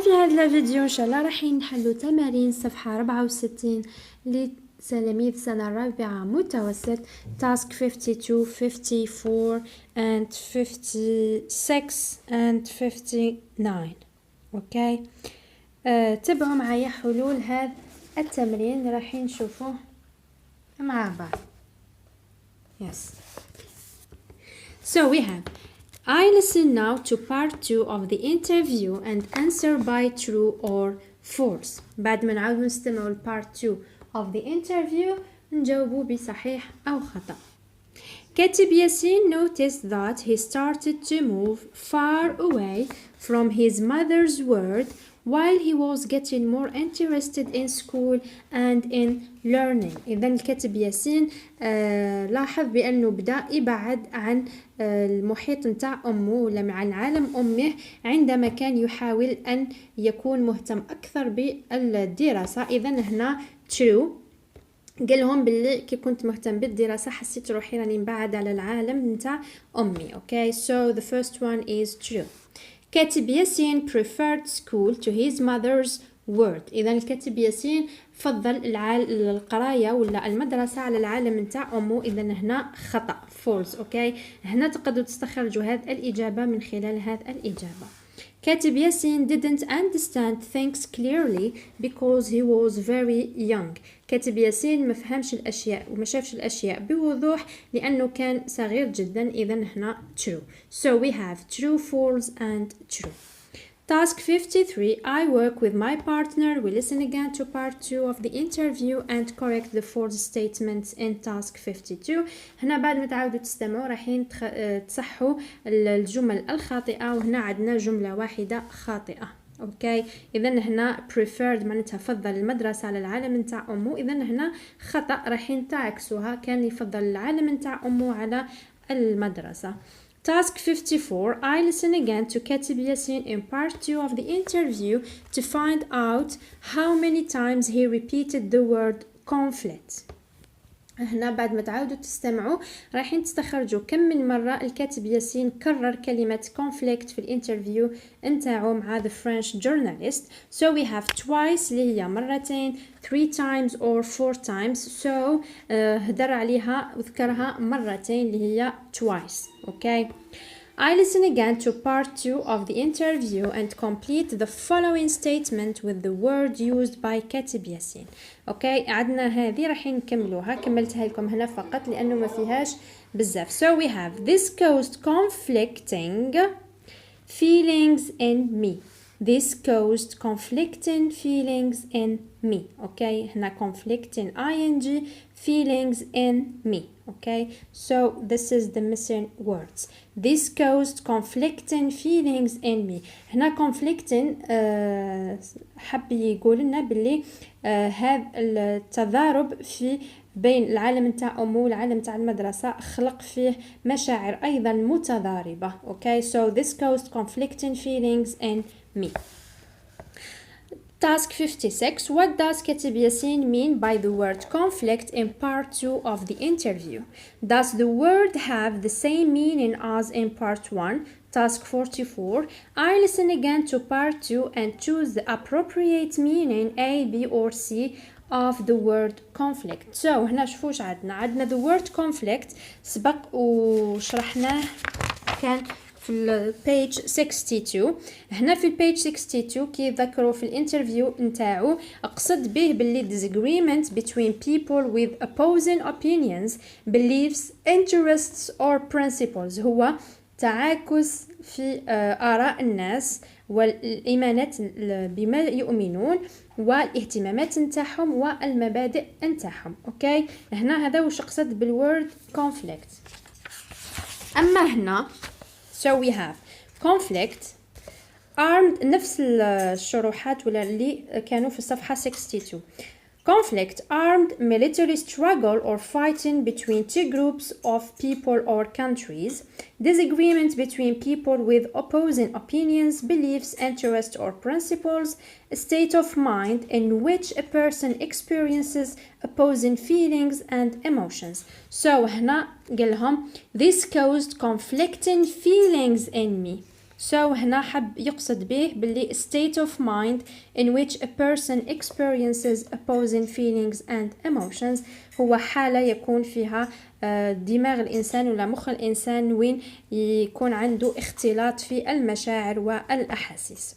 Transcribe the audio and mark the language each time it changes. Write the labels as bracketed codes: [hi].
[ar] في هذا الفيديو ان شاء الله راح نحلو تمارين صفحه 64 لتلاميذ سنه الرابعه متوسط تاسك 52 54 [en] and 56 and 59. [ar] اوكي. تابعوا معايا حلول هذا التمرين راح نشوفوه مع بعض. [en] Yes. So we have I listen now to part 2 of the interview and answer by true or false. [ar] بعد ما نعاود نستمعوا ل [en] part 2 of the interview [ar] نجاوبوا بصحيح أو خطأ. [en] كاتب ياسين noticed that he started to move far away from his mother's world while he was getting more interested in school and in learning. [ar] إذن الكاتب ياسين لاحظ بأنه بدأ يبعد عن المحيط نتاع أمه ولا عن عالم أمه عندما كان يحاول أن يكون مهتم أكثر بالدراسة. إذن هنا true قال لهم باللي كي كنت مهتم بالدراسة حسيت روحي راني نبعد على العالم نتاع أمي. [en] Okay, so the first one is true. كاتب ياسين preferred school to his mother's world. [ar] إذا الكاتب ياسين فضل القراية ولا المدرسة على العالم نتاع أمه. إذا هنا خطأ false. أوكي. هنا تقدروا تستخرجوا هذه الإجابة من خلال هذه الإجابة. [en] كاتب ياسين didn't understand things clearly because he was very young. [ar] كاتب ياسين ما فهمش الأشياء وما شافش الأشياء بوضوح لأنه كان صغير جدا. إذا هنا true. [en] So we have true, false and true. Task 53. I work with my partner. We listen again to part 2 of the interview and correct the false statements in task 52. [ar] هنا بعد ما تعاودوا تستمعوا راحين تصحوا الجمل الخاطئة وهنا عندنا جملة واحدة خاطئة. اوكي. اذا هنا preferred معناتها فضل المدرسة على العالم نتاع امه. اذا هنا خطأ راحين تعكسوها كان يفضل العالم نتاع امه على المدرسة. [en] Task 54. I listen again to كاتب ياسين in part 2 of the interview to find out how many times he repeated the word conflict. [ar] هنا بعد ما تعاودوا تستمعوا رايحين تستخرجوا كم من مرة الكاتب ياسين كرر كلمة conflict في الانترفيو انتاعو مع [en] the French journalist. So we have twice [ar] اللي هي مرتين [en] 3 times or 4 times. [ar] So هدر عليها وذكرها مرتين اللي هي twice. [en] Okay. I listen again to part 2 of the interview and complete the following statement with the word used by كاتب ياسين. [ar] اوكي. عندنا هذه راح نكملوها. كملتها لكم هنا فقط لانه ما فيهاش بزاف. [en] So we have this caused conflicting feelings in me. This caused conflicting feelings in me. Okay. هنا conflicting ing feelings in me. Okay. So this is the missing words. This caused conflicting feelings in me. [ar] هنا conflicting حب يقول لنا باللي هذا التضارب في بين العالم نتاع أمه والعالم نتاع المدرسة خلق فيه مشاعر أيضا متضاربة. [en] Okay. So this caused conflicting feelings in me. Task 56. What does كاتب ياسين mean by the word conflict in part 2 of the interview? Does the word have the same meaning as in part 1? Task 44. I listen again to part 2 and choose the appropriate meaning A, B or C of the word conflict. [ar] So هنا شوفوش عندنا [en] the word conflict [ar] سبق وشرحناه كان في البيج 62. هنا في البيج 62 كي ذكروا في الانترفيو نتاعو اقصد به باللي [en] disagreement between people with opposing opinions, beliefs, interests or principles [ar] هو تعاكس في آراء الناس والإيمانات بما يؤمنون والاهتمامات نتاعهم والمبادئ نتاعهم. اوكي. هنا هذا وش اقصد بالورد conflict. اما هنا [en] so we have conflict armed [ar] نفس الشروحات ولا اللي كانوا في الصفحة 62. [en] Conflict, armed military struggle or fighting between two groups of people or countries. Disagreement between people with opposing opinions, beliefs, interests or principles. A state of mind in which a person experiences opposing feelings and emotions. So [ar] هنا قال لهم [en] this caused conflicting feelings in me. [ar] So هنا حب يقصد به باللي [en] state of mind in which a person experiences opposing feelings and emotions [ar] هو حالة يكون فيها دماغ الإنسان ولا مخ الإنسان وين يكون عنده اختلاط في المشاعر والأحاسيس.